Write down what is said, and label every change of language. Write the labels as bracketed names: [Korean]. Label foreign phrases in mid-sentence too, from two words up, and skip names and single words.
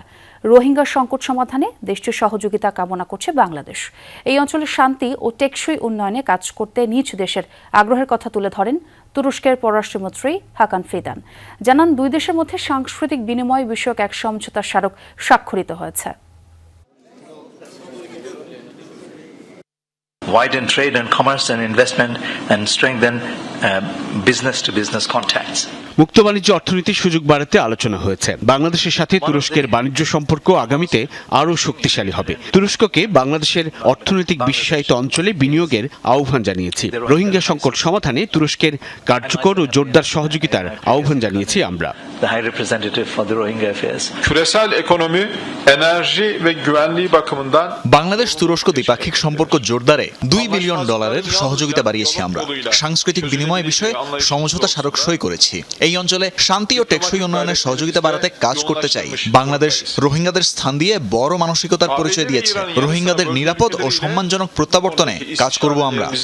[Bangla] রোহিঙ্গা সংকট সমাধানে দেশটির সহযোগিতা কামনা করছে বাংলাদেশ। এই অঞ্চলের শান্তি ও টেকসই উন্নয়নে কাজ করতে নিজ দেশের আগ্রহের কথা তুলে ধরেন তুরস্কের পররাষ্ট্রমন্ত্রী হাকান ফিদান। জানান দুই দেশের মধ্যে সাংস্কৃতিক বিনিময় বিষয়ক এক সমঝোতা স্মারক স্বাক্ষরিত হয়েছে। [English] Widen trade and commerce and investment and strengthen business-to-business contacts. [Bangla] মুক্ত বাণিজ্য অর্থনীতির সুযোগ বাড়াতে আলোচনা হয়েছে। বাংলাদেশের সাথে তুরস্কের বাণিজ্য সম্পর্ক আগামীতে আরও শক্তিশালী হবে। তুরস্ককে বাংলাদেশের অর্থনৈতিক বিশেষায়িত অঞ্চলে বিনিয়োগের আহ্বান জানিয়েছি। রোহিঙ্গা সংকট সমাধানে তুরস্কের কার্যকর ও জোরদার সহযোগিতার আহ্বান জানিয়েছি আমরা। [English] The High Representative for the Rohingya Affairs. [Turkish] Küresel ekonomi, enerji ve güvenliği bakımından [Bangla] বাংলাদেশ তুরস্ক দ্বিপাক্ষিক সম্পর্ক জোরদারে $2 বিলিয়ন সহযোগিতা বাড়িয়েছি আমরা। সাংস্কৃতিক বিনিময় বিষয়ে সমঝোতা স্মারক সই করেছি। এই অঞ্চলে শান্তি ও টেকসই উন্নয়নের সহযোগিতা বাড়াতে কাজ করতে চাই। বাংলাদেশ রোহিঙ্গাদের স্থান দিয়ে বড় মানসিকতার পরিচয় দিয়েছে। রোহিঙ্গাদের নিরাপদ ও সম্মানজনক প্রত্যাবর্তনে কাজ করব আমরা।